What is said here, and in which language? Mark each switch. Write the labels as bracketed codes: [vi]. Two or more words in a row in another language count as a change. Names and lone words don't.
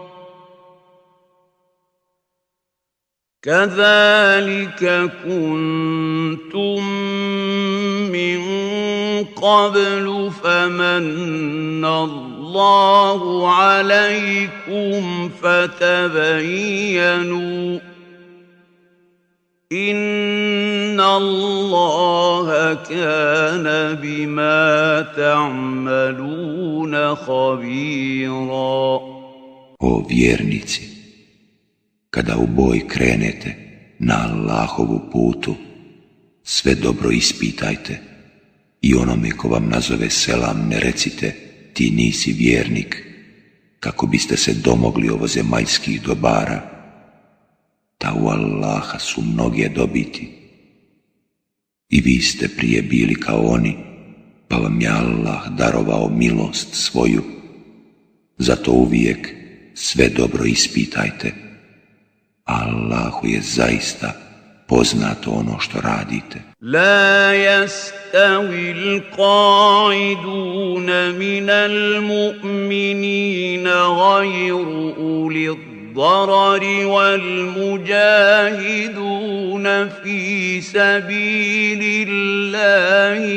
[ar] كذلك كنتم من قبل فمن الله عليكم فتبينوا إن الله كان بما تعملون خبيرا. [bs] O vjernici, kada u boj krenete na Allahovu putu, sve dobro ispitajte i onome ko vam nazove selam ne recite ti nisi vjernik, kako biste se domogli ovozemaljskih dobara. Ta u Allaha su mnoge dobiti. I vi ste prije bili kao oni, pa vam je Allah darovao milost svoju. Zato uvijek sve dobro ispitajte. Allahu je zaista poznato ono što radite. [ar] لا يستوي القاعدون من المؤمنين غير أولي الضرر والمجاهدون في سبيل الله